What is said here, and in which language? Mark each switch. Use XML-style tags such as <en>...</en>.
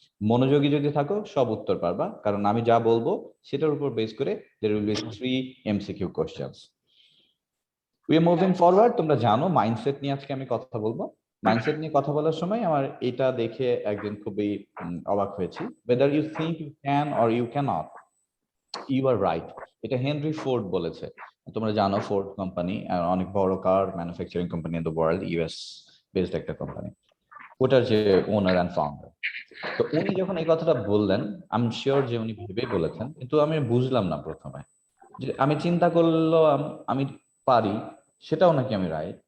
<bn>মনোযোগী যদি থাকো সব উত্তর পারবা, কারণ আমি যা বলবো সেটার উপর বেস করে</bn> <en>there will be 3 MCQ questions. We are moving forward.</en> <bn>তোমরা জানো মাইন্ডসেট নিয়ে আজকে আমি কথা বলবো। মাইন্ডসেট নিয়ে কথা বলার সময় আমার এটা দেখে একদিন খুবই অবাক হয়েছি।</bn> <en>whether you think you can or you cannot, you are right.</en> <bn>এটা হেনরি ফোর্ড বলেছে। তোমরা জানো ফোর্ড কোম্পানি অনেক বড় কার manufacturing company</bn> <en>in the world,</en> <bn>US based একটা কোম্পানি, ওটার যে ওনার অ্যান্ড ফাউন্ডার। তো উনি যখন এই কথাটা বললেন,</bn> <en>I am sure</en> <bn>যে উনি ভেবে বলেছেন, কিন্তু আমি বুঝলাম না প্রথমে। যে আমি চিন্তা করলাম আমি পারি, সেটাও নাকি আমি রাইট।</bn>